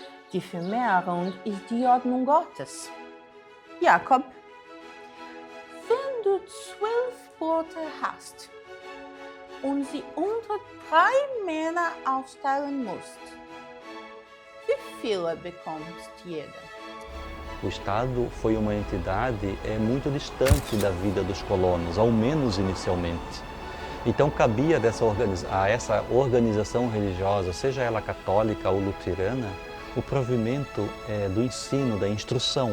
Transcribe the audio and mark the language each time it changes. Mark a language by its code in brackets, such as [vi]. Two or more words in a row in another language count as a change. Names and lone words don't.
[de] die Vermehrung ist die Ordnung Gottes. Jakob, wenn du 12 Brote hast und sie unter 3 Männer aufteilen musst, wie viele bekommt jeder? [pt] O Estado foi uma entidade muito distante da vida dos colonos, ao menos inicialmente. Então cabia a essa organização religiosa, seja ela católica ou luterana, o provimento do ensino, da instrução.